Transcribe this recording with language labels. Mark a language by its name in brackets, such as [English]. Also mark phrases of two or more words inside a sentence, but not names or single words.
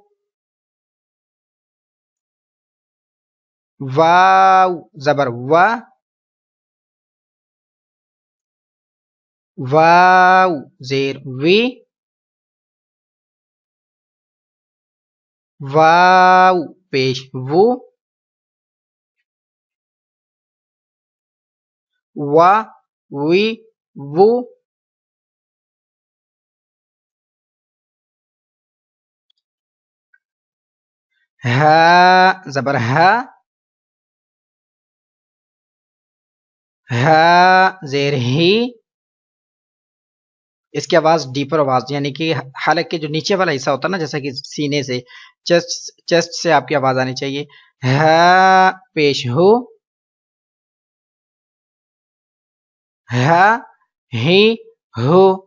[Urdu] واو زبر وا، واو زیر وی، واو پیش وو، وا وی وو. ہا زبر ہا، ہا زیر ہی، اس کی آواز ڈیپر آواز یعنی کہ حلق کے جو نیچے والا حصہ ہوتا ہے نا، جیسا کہ سینے سے چیسٹ سے آپ کی آواز آنی چاہیے. ہا پیش ہو، ہا ہی ہو.